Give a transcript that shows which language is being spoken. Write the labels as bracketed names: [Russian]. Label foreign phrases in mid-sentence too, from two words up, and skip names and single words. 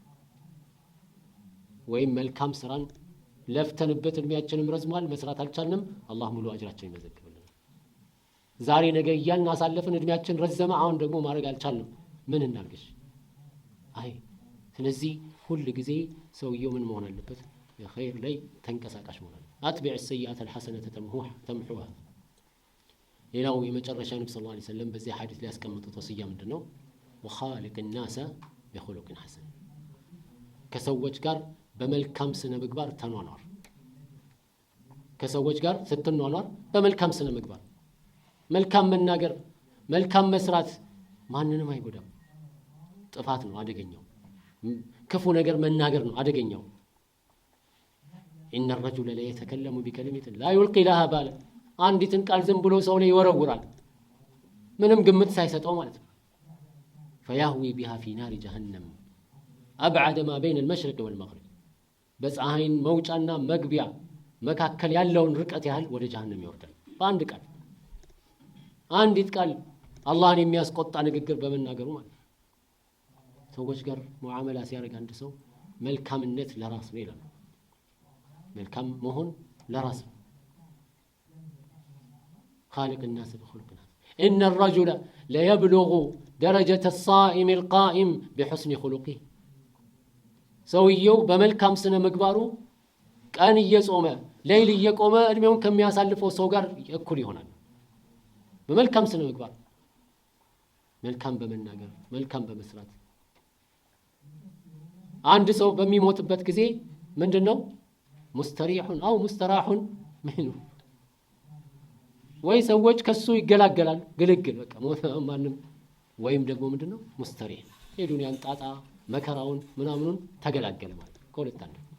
[Amharic] ወይም መልካም ስራን ለፍተንበት እድሜያችንም ረዝሟል መስራት አልቻልንም አላህ ሙሉ አጅራችንን ይመዘግብልናል ዛሬ ነገ እያልን አሳለፍን እድሜያችን ረዘመ አሁን ደግሞ ማድረግ አልቻልንም ምን እናርግሽ ስለዚህ ሁሉ ጊዜ ሰውየው ምን መሆን አለበት የኸይር ላይ ተንቀሳቃሽ መሆን አለበት [Arabic] أتبع السيئات الحسنة تمحوها [Amharic] ሌላው የመጨረሻ ነብዩ [Arabic] صلى الله عليه وسلم [Amharic] በዚህ ሐዲስ ላይ ያስቀመጡት ወሲያ ምንድነው [Arabic] وخالق الناس بخلق حسن [Amharic] ከሰዎች ጋር በመልካም ስነ ምግባር ተኗኗር ከሰዎች ጋር ስትኗኗር በመልካም ስነ ምግባር መልካም መናገር መልካም መስራት ማንንም አይጎዳም ጥፋት ነው አደገኛው ክፉ ነገር መናገር ነው አደገኛው [Arabic] إن الرجل لا يتكلم بكلمة لا يلقي لها بالا [Amharic] አንዲትን ቃል ዝም ብሎ ሰው ላይ ይወረውራል ምንም ግምት ሳይሰጠው ማለት ነው [Arabic] فيهوي بها في نار جهنم أبعد ما بين المشرق والمغرب [Amharic] በፀሐይን መውጫና መግቢያ መካከል ያለውን ርቀት ያህል ወደ ጀሃነም ይወርዳል በአንድ ቃል አንዲት ቃል አላህን የሚያስቆጣ ንግግር በመናገሩ ማለት ሰዎች ጋር ሙዓመላ ሲያደርግ አንድ ሰው መልካምነት ለራስ ነው ይላል መልካም መሆን ለራስ ነው [Arabic] خالق الناس بخلق حسن إن الرجل لا يبلغ درجة الصائم القائم بحسن خلقه [Amharic] ሰውየው በመልካም ስነ ምግባሩ ቀን እየጾመ ሌሊት እየቆመ እድሜውን ከሚያሳልፈው ሰው ጋር እኩል ይሆናል በመልካም ስነ ምግባር መልካም በመናገር መልካም በመስራት አንድ ሰው በሚሞትበት ጊዜ ምንድነው [Arabic] مستريح أو مستراح [Amharic] ምኑ ወይ ሰዎች ከሱ ይገላገላል ግልግል በቃ ሞተ ማንም ወይም ደግሞ ምንድነው ሙስተሪህ የዱንያን ጣጣ መከራውን ምናምኑን ተገላገለ ማለት ከሁለት አንዱ